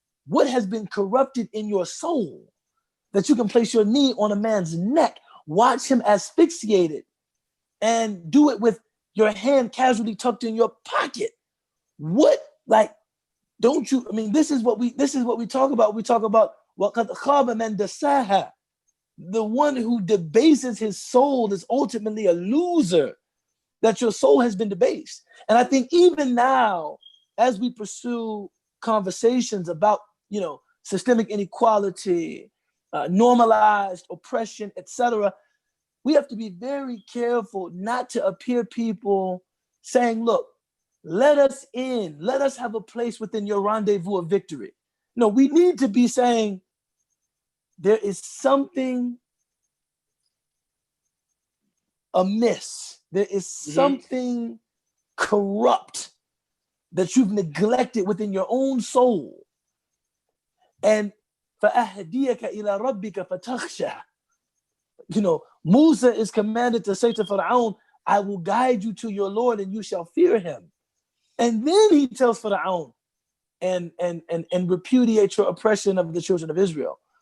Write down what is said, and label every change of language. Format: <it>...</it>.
<en>What has been corrupted in your soul that you can place your knee on a man's neck, watch him asphyxiated, and do it with your hand casually tucked in your pocket? What, like, don't you, I mean, this is what we talk about. We talk about</en> <ar>وَقَدْ خَابَ مَنْ دَسَّاهَا.</ar> <en>The one who debases his soul is ultimately a loser, that your soul has been debased. And I think even now, as we pursue conversations about, systemic inequality, normalized oppression, etc., we have to be very careful not to appear people saying, look, let us in, let us have a place within your rendezvous of victory. No, we need to be saying there is something amiss. There is something corrupt that you've neglected within your own soul.</en> <ar>And فَأَهْدِيَكَ إِلَى رَبِّكَ فَتَخْشَى.</ar> <en>Musa is commanded to say to Pharaoh, I will guide you to your Lord and you shall fear him. And then he tells Pharaoh and repudiate your oppression of the children of Israel.</en>